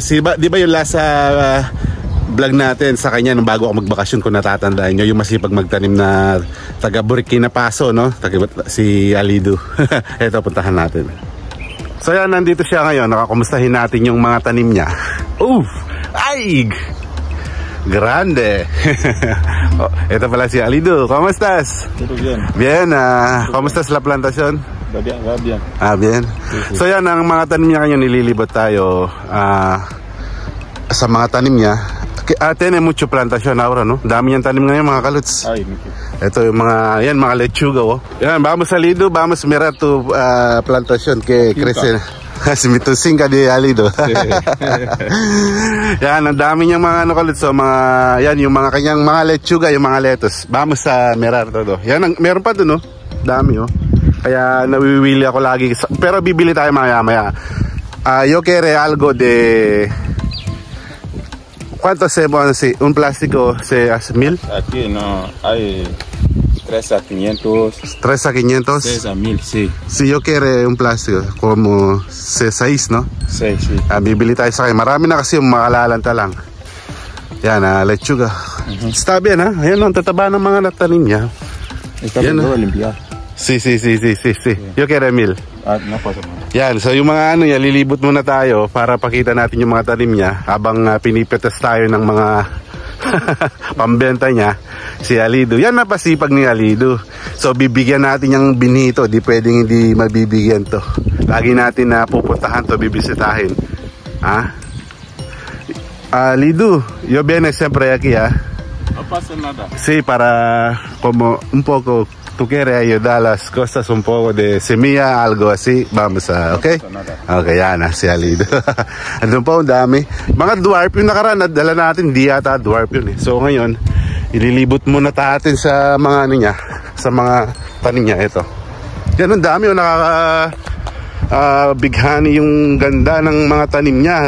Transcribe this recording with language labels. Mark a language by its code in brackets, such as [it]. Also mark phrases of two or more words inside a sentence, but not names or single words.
[tl] Di ba yung last vlog natin sa kanya nung bago ako magbakasyon, kung natatandaan nyo, yung masipag magtanim na taga Burkina Faso, no? Si Alido. Eto, puntahan natin. So yan, nandito siya ngayon. Nakakumustahin natin yung mga tanim niya. [es] Oof! Ay! Grande. [tl] Oh, ito pala si Alido. [es] ¿Cómo estás? Bien. Bien. ¿Cómo estás la plantación? Bien. Bien. [tl] So yan, ang mga tanim niya ngayon, nililibot tayo sa mga tanim niya. [es] Tiene mucho plantación ahora, ¿no? [tl] Dami niyang tanim ngayon, mga kaluts. Ay, ito yung mga lechuga, oh. Yan, [es] vamos Alido, vamos mirar tu plantación que crece. Tu singa de Alido. [tl] Yan, ang dami niyang mga kaluts, so yan, yung mga kanyang mga lechuga, yung mga lettuce. [es] Vamos a mirar todo. [tl] Yan, meron pa doon, oh. Dami, oh. Kaya nawiwili ako lagi, pero bibili tayo maya-maya. [es] Yo quiero algo de... ¿Cuánto hacemos así? ¿Un plástico se hace 1000? Aquí no, hay 3 a 500. 3 a 500? 6 a 1000, sí. Si yo quiero un plástico, como 6, ¿no? 6, sí. [tl] Bibili tayo sa kanya. Marami na kasi yung makalalanta lang. Yan, [es] lechuga. Está bien, ha? [tl] Ayan, ang tataba ng mga natanim niya. [es] Está bien, limpiar. Sí. Yo quiero 1000. No pasa nada. [tl] Yan, so yung mga lilibot muna tayo para pakita natin yung mga tanim niya habang pinipitas tayo ng mga pambenta niya. Si Alido, yan napasipag ni Alido. So bibigyan natin yung binito, di pwedeng hindi mabibigyan to. Lagi natin na pupuntahan to, bibisitahin. [es] Alido, yo viene siempre aquí, No pasa nada. Sí, para como un poco. ¿Tú quieres ayudar las cosas un poco de semilla, algo así? Vamos a, [tl] ¿ok? Okay, yan si Alido. Andun pa, ang dami. Mga dwarf yung nakaraan, nadala natin, di yata dwarf yun eh. So ngayon, ililibot muna natin sa mga niya, sa mga tanim niya. Ito. Yan, ang dami, bighani yung ganda ng mga tanim niya.